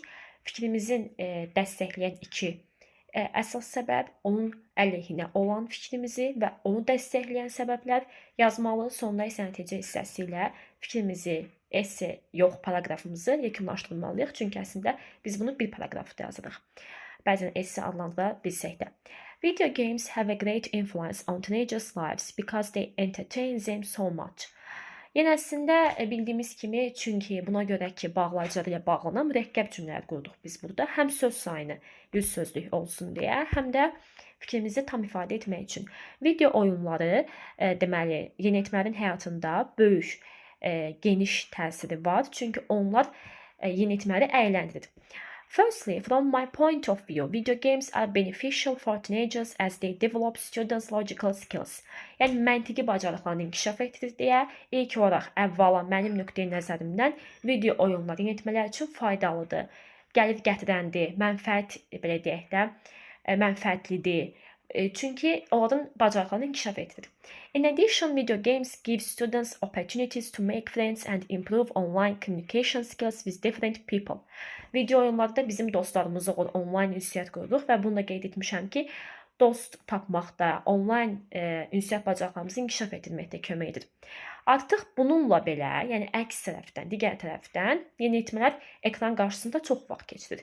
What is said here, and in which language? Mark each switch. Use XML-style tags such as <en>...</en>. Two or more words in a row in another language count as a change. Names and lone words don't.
<az>Fikrimizin dəstəkləyən iki əsas səbəb, onun əleyhinə olan fikrimizi və onu dəstəkləyən səbəblər yazmalı. Sonda isə nəticə hissəsi ilə fikrimizi, esse yox, paraqrafımızı yekunlaşdırmalıyıq. Çünki əslində biz bunu bir paraqrafda yazırıq. Bəzən esse adlandıra bilsək də.</az> <en>Video games have a great influence on teenagers' lives because they entertain them so much.</en> <az>Yəni əslində bildiyimiz kimi, çünki buna görə ki, bağlayıcılar ilə bağlanan mürəkkəb cümlələr qurduq biz burada. Həm söz sayını 100 sözlük olsun deyə, həm də fikrimizi tam ifadə etmək üçün. Video oyunları deməli, yeniyetmələrin həyatında böyük, geniş təsiri var. Çünki onlar yeniyetmələri əyləndirir.</az> <en>Firstly, from my point of view, video games are beneficial for teenagers as they develop students' logical skills.</en> <az>Yəni məntiqi bacarıqlarını inkişaf etdirir deyə, ilk olaraq əvvəla mənim nöqteyi nəzərimdən video oyunları yeniyetmələr üçün faydalıdır, gəlir gətirəndir, mənfəət belə deyək də, mənfəətlidir. Çünki onların bacarıqlarını inkişaf etdirir.</az> <en>In addition, video games give students opportunities to make friends and improve online communication skills with different people.</en> <az>Video oyunlarda bizim dostlarımızla online ünsiyyət qururuq və bunu da qeyd etmişəm ki, dost tapmaqda, online ünsiyyət bacarıqlarımızı inkişaf etdirməkdə kömək edir. Artıq bununla belə, yəni əks tərəfdən, digər tərəfdən yeniyetmələr ekran qarşısında çox vaxt keçirir.</az>